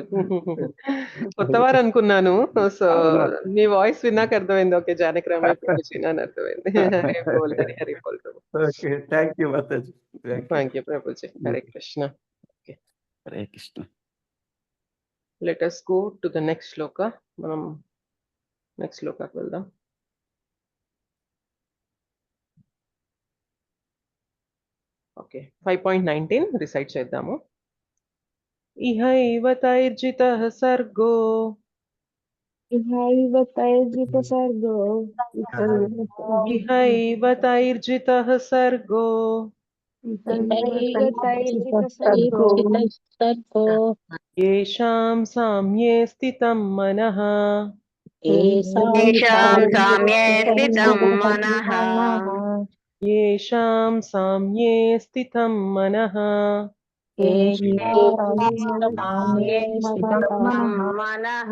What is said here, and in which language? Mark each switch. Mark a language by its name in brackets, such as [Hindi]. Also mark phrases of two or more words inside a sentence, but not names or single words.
[Telugu] కొత్తవారు అనుకున్నాను. సో మీ వాయిస్ విన్నాక అర్థమైంది. ఓకే జానకి రామయ్య ప్రభుజీ అని అర్థమైంది. హరి బోల్. హరి హరి బోల్ ప్రభు. ఓకే థ్యాంక్ యూ మాతాజీ. థ్యాంక్ యూ ప్రభుజీ. హరే కృష్ణ. హరే కృష్ణ. [English] Let us go to the next shloka. [Telugu] మనం నెక్స్ట్ శ్లోకాకి వెళ్దాం. ఓకే, 5.19 రిసైట్ చేద్దాము. [Sanskrit] ఇహైవ తైర్జితః సర్గో ఇహైవ తైర్జిత సర్గో ఇహైవ తైర్జితః సర్గో ఇహైవ తైర్జిత సర్గో येषां साम्ये स्थितं मनः येषां साम्ये स्थितं मनः येषां साम्ये स्थितं मनः मनः